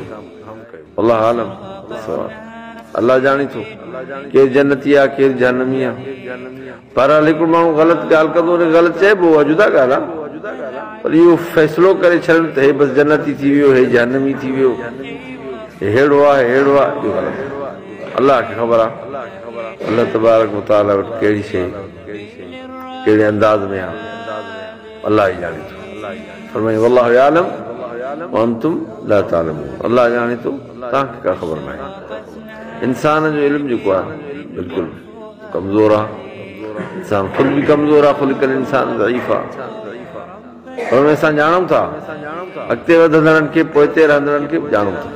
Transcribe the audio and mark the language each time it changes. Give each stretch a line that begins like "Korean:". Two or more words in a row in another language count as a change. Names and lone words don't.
Arabic: الله أعلم,
Sindhi: अल्लाह ॼाणे थो केरु जन्नती आहे केरु जहन्नमी आहे। बहरहाल हिकिड़ो माण्हू ग़लति ॻाल्हि कंदो, ग़लति चइबो आहे, जुदा ॻाल्हि आहे, पर इहो फ़ैसिलो करे छॾनि त हे बसि जन्नती थी वियो, हे जहन्नमी थी वियो, हेड़ो आहे हेड़ो आहे, इहो ग़लति। अल्लाह खे ख़बर आहे अल्लाह
Arabic: تبارك وتعالى
Sindhi: वटि कहिड़ी शइ कहिड़े अंदाज़ में आहे, अल्लाह ई ॼाणे थो। फरमाए
Arabic: والله يعلم وأنتم لا تعلمون,
Sindhi: अल्लाह ॼाणे थो, तव्हांखे का ख़बर न आहे। इंसान जो इल्मु जेको आहे बिल्कुलु कमज़ोर आहे, इंसान ख़ुदि बि कमज़ोर आहे,
Arabic: خلق الإنسان ضعيف
Sindhi: आहे। पर असां ॼाणूं था अॻिते वधंदड़नि खे पोइते रहंदड़नि खे बि ॼाणूं था।